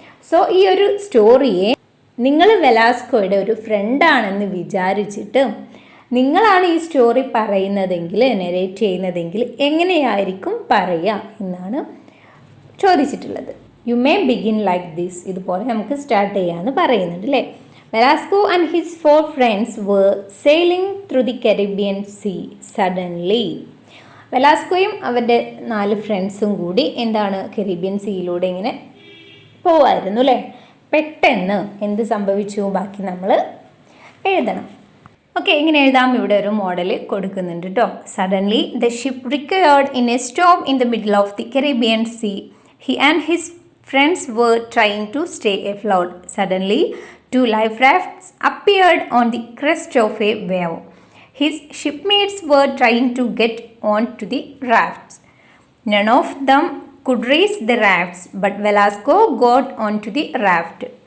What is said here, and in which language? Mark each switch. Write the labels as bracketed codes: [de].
[ml] So ഈ ഒരു സ്റ്റോറിയെ നിങ്ങൾ വെലാസ്കോയുടെ ഒരു ഫ്രണ്ടാണെന്ന് വിചാരിച്ചിട്ട് നിങ്ങളാണ് ഈ സ്റ്റോറി പറയുന്നതെങ്കിൽ, നെറേറ്റ് ചെയ്യുന്നതെങ്കിൽ എങ്ങനെയായിരിക്കും പറയുക എന്നാണ് ചോദിച്ചിട്ടുള്ളത്. [en] You may begin like this. [ml] ഇതുപോലെ നമുക്ക് സ്റ്റാർട്ട് ചെയ്യാമെന്ന് പറയുന്നുണ്ട് അല്ലേ. [en] Velasco and his 4 friends were sailing through the Caribbean Sea suddenly. [ml] വെലാസ്കോയും അവരുടെ 4 ഫ്രണ്ട്സും കൂടി എന്താണ് കരീബിയൻ സീയിലൂടെ ഇങ്ങനെ പോവായിരുന്നു അല്ലേ. പെട്ടെന്ന് എന്ത് സംഭവിച്ചു ബാക്കി നമ്മൾ എഴുതണം. ഓക്കെ, ഇങ്ങനെ എഴുതാം. ഇവിടെ ഒരു മോഡൽ കൊടുക്കുന്നുണ്ട് കേട്ടോ. [en] Suddenly the ship required in a storm in the middle of the Caribbean Sea. He and his friends were trying to stay afloat. Suddenly 2 life rafts appeared on the crest of a wave. His shipmates were trying to get onto the rafts. None of them could reach the rafts, but Velasco got onto the raft.